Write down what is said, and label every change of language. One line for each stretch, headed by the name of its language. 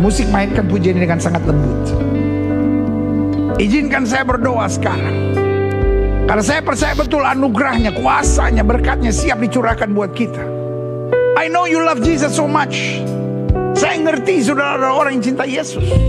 Indonesian: Musik mainkan pujian ini dengan sangat lembut. Izinkan saya berdoa sekarang, karena saya percaya betul anugerahnya, kuasanya, berkatnya siap dicurahkan buat kita.
English: I know you love Jesus so much.
Indonesian: Saya ngerti saudara adalah orang yang cinta Yesus.